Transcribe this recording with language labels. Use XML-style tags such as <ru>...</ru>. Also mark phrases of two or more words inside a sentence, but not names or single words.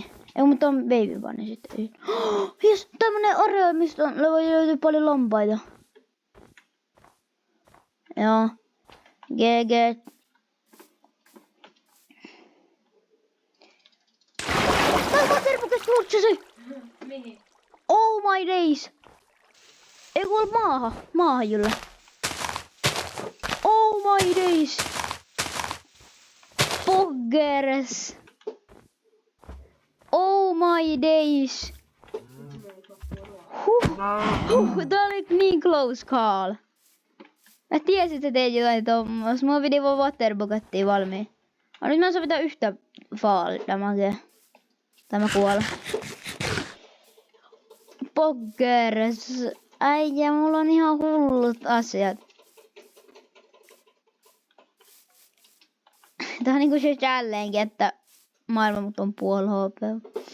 <fi>Ei, mutta on</fi> <en>baby bunny</en> <fi>sitten. Jes, tämmönen area, mistä löytyy paljon lampaita. Joo. GG. Tää tervekäs murtsasi! Mihin?</fi> <en>Oh my days!</en> <fi>Ei kuule maahan Jyllä.</fi> <en>Oh my days! Poggers! Oh my days!</en> <fi>Tää oli niin</fi> <en>close call.</en> <fi>Mä tiesin, että teet jotain tommos. Mua piti vaan waterbuckettiin valmiin. Nyt mä saan pitää yhtä</fi> <en>fall damagea.</en> <fi>Tämä kuolee. Poggers. Äijä, mulla on ihan hullut asiat. Tää on niinku se challenge, että maailma mut on puoli HP.</fi>